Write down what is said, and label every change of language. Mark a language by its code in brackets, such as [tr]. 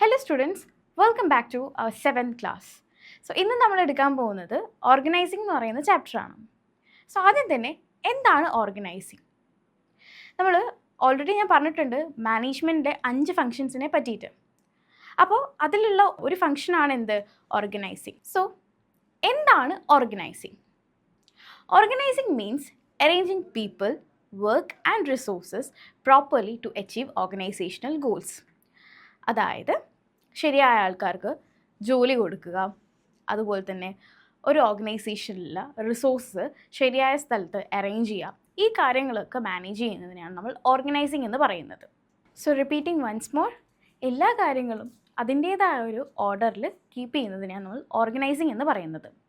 [en] students, welcome back to our 7th class. [ml] So, ഇന്ന് നമ്മൾ എടുക്കാൻ പോകുന്നത് ഓർഗനൈസിംഗ് എന്ന് പറയുന്ന ചാപ്റ്റർ ആണ്. സോ ആദ്യം തന്നെ എന്താണ് ഓർഗനൈസിംഗ്? നമ്മൾ ഓൾറെഡി ഞാൻ പറഞ്ഞിട്ടുണ്ട് മാനേജ്മെൻറ്റിൻ്റെ 5 ഫങ്ഷൻസിനെ പറ്റിയിട്ട്. അപ്പോൾ അതിലുള്ള ഒരു ഫങ്ഷനാണ് എന്ത്? ഓർഗനൈസിംഗ്. സോ എന്താണ് organising? [en] Organizing means arranging people, work and resources properly to achieve organizational goals. [ml] അതായത് ശരിയായ ആൾക്കാർക്ക് ജോലി കൊടുക്കുക, അതുപോലെ തന്നെ ഒരു ഓർഗനൈസേഷനിലുള്ള റിസോഴ്സ് ശരിയായ സ്ഥലത്ത് അറേഞ്ച് ചെയ്യുക, ഈ കാര്യങ്ങളൊക്കെ മാനേജ് ചെയ്യുന്നതിനാണ് നമ്മൾ ഓർഗനൈസിങ് എന്ന് പറയുന്നത്. [en] so repeating once more, [ml] എല്ലാ കാര്യങ്ങളും അതിൻ്റേതായ ഒരു ഓർഡറിൽ കീപ്പ് ചെയ്യുന്നതിനാണ് നമ്മൾ ഓർഗനൈസിങ് എന്ന് പറയുന്നത്.